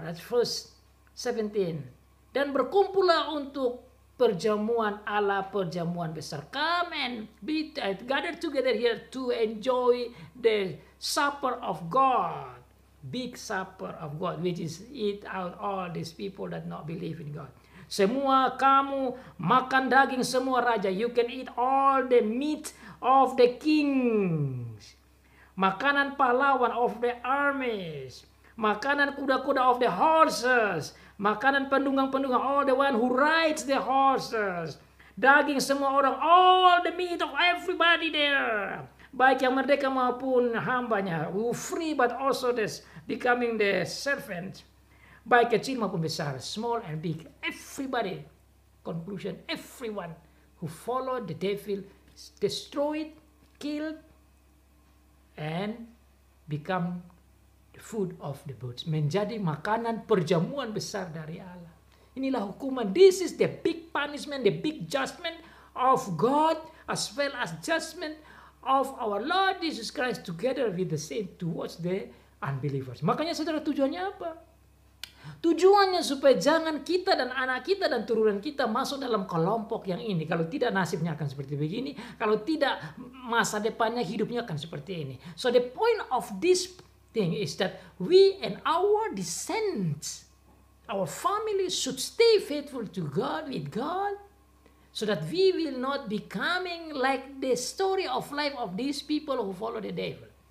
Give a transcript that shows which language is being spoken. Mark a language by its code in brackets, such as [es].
[en] That's verse 17. [id] Dan berkumpullah untuk perjamuan Allah, perjamuan besar. [en] Come and be gathered together here to enjoy the supper of God. Big supper of God, which is eat out all these people that not believe in God. [id] Semua kamu makan daging semua raja. [en] You can eat all the meat of the kings. [id] Makanan pahlawan [en] of the armies. [id] Makanan kuda-kuda [en] of the horses. [id] Makanan pendunggang-pendunggang, [en] all the one who rides the horses. [id] Daging semua orang, [en] all the meat of everybody there. [id] Baik yang merdeka maupun hambanya. [en] Free but also this becoming the servant. [id] Baik kecil maupun besar, [en] small and big. Everybody, conclusion, everyone who followed the devil, destroyed, killed, and become food of the birds, [id] menjadi makanan perjamuan besar dari Allah. Inilah hukuman. [en] This is the big punishment, the big judgment of God, as well as judgment of our Lord Jesus Christ together with the saints towards the unbelievers. [id] Makanya saudara, tujuannya apa? Tujuannya supaya jangan kita dan anak kita dan turunan kita masuk dalam kelompok yang ini. Kalau tidak, nasibnya akan seperti begini. Kalau tidak, masa depannya hidupnya akan seperti ini. [en] So the point of this thing is that we and our descendants, our family should stay faithful to God, with God, so that we will not be coming like the story of life of these people who follow the devil.